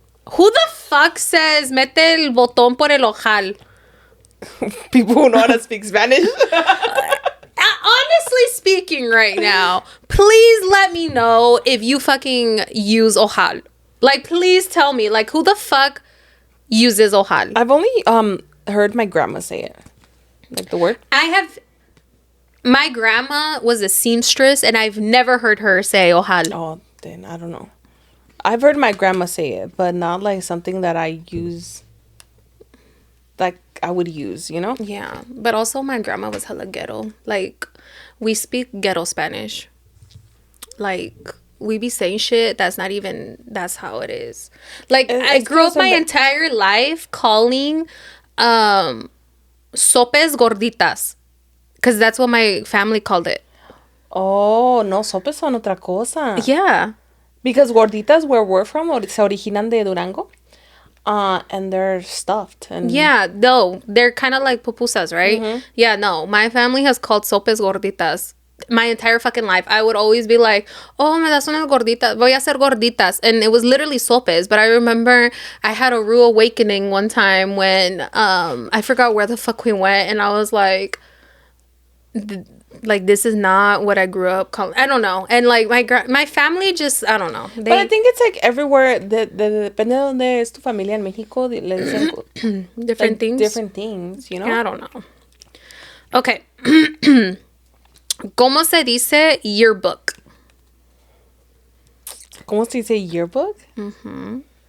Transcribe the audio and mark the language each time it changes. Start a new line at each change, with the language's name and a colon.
English: Who the fuck says
Spanish: mete el botón por el ojal?
English: People who know how to speak Spanish. Honestly speaking right now, please let me know if you fucking use ojal. Like, please tell me, like, who the fuck uses ojal? I've only heard my grandma say it. Like the word? My grandma was a seamstress, and I've never heard her say ojal. Oh, then I don't know. I've heard my grandma say it, but not like something that I use. Like I would use, you know? Yeah, but also my grandma was hella ghetto. Like, we speak Ghetto Spanish. Like, we be saying shit that's not even, that's how it is. Like, I grew up my entire life calling sopes gorditas. Because that's what my family called it.
Spanish: Oh, no, sopes son otra cosa.
English: Yeah. Because gorditas, where we're from,
Spanish: se originan de Durango.
English: And they're stuffed. And yeah, no, they're kind of like pupusas, right? Mm-hmm. Yeah, no, my family has called sopes gorditas my entire fucking life. I would always be like, oh,
Spanish: me das unas gorditas, voy a hacer gorditas.
English: And it was literally sopes. But I remember I had a rude awakening one time when I forgot where the fuck we went. And I was like, this is not what I grew up calling. I don't know. And like my family just, I don't know. But I think it's like everywhere.
Spanish: Depende de donde es tu familia en México, le dicen
English: different like, things. Different things, you know? I don't know. Okay.
Spanish: ¿Cómo se dice
English: yearbook?
Spanish: ¿Cómo se dice yearbook? Mm-hmm.